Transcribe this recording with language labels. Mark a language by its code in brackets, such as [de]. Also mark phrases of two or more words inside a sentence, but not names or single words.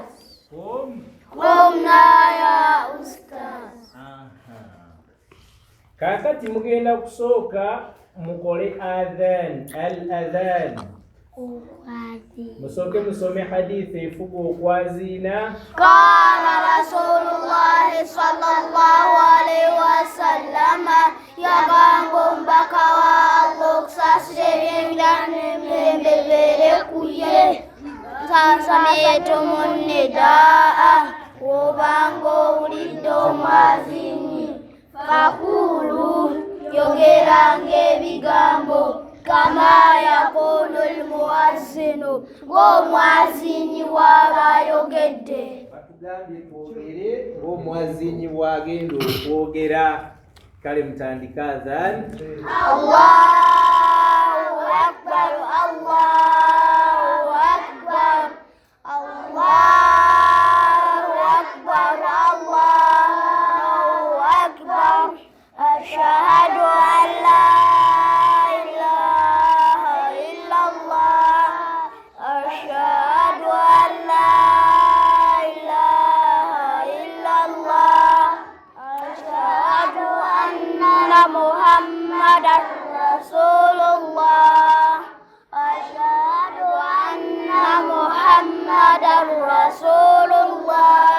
[ar] قمنا يا أستاذ. [lg] Kaakati mugenda kusooka mukole adhan. Al-adhan. Musooke musome hadithi efuga okwaziina. [ar] قال رسول الله صلى الله عليه وسلم [lg] yagamba omubaka wa Allah okusasira ebyengira n'emirembe bibeere kuye. [ar] سمعتم النداء, [lg] obanga owulidde omwazini, faqulu, yogeranga ebigambo [ar] كما يقول المؤذن, [lg] ng'omwazini bw'aba ayogedde. atugambye twogere ng'omuwazinyi bw'agenda okwogera. Kale mutandika adhan. [ar] الله أكبر الله أكبر الله أكبر الله أكبر. أشهد أن لا إله إلا الله أشهد أن لا إله إلا الله أشهد أن محمدا رسول الله أشهد أن محمدا رسول الله.